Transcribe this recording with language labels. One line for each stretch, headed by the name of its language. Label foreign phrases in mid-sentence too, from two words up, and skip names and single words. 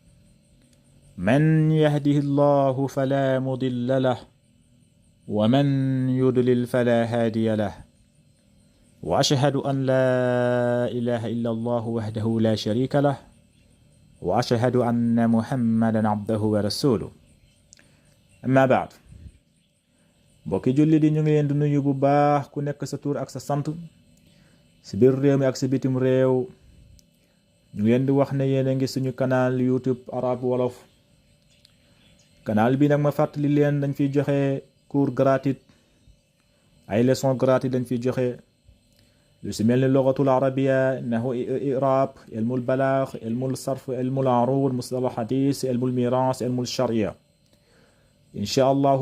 Arabic: من يهده الله فلا مضل له ومن يضلل فلا هادي له وأشهد أن لا إله إلا الله وحده لا شريك له وأشهد أن محمدا عبده ورسوله أما بعد
Wolof: mbokki julli di ñu ngi leen di nuyu bu baax ku nekk sa tur ak sa sant si biir réew mi ak si bitim réew ñu ngi leen di wax ne yéen a ngi suñu canal YouTube Arab Wolof canal bi nag ma fàttali leen dañ fiy joxe
French: cours gratuit
Wolof: ay
French: leçons gratuit
Wolof: dañ fiy joxe lu si mel ni
Arabic: اللغة العربية نحو إعراب علم البلاغة علم الصرف علم العروض مصطلح حديث علم الميراث علم الشريعة إن شاء الله